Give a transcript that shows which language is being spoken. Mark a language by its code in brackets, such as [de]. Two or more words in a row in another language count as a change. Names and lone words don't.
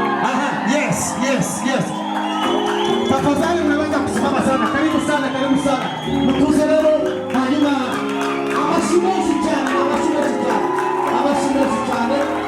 [en] Aha, yes, yes, yes. [sw] Tafadhali mnaweza kusimama sana. Karibu sana, karibu sana. Mtuze leo, [rw] hanyuma, amashyi menshi cyane, amashyi menshi cyane, amashyi menshi cyane.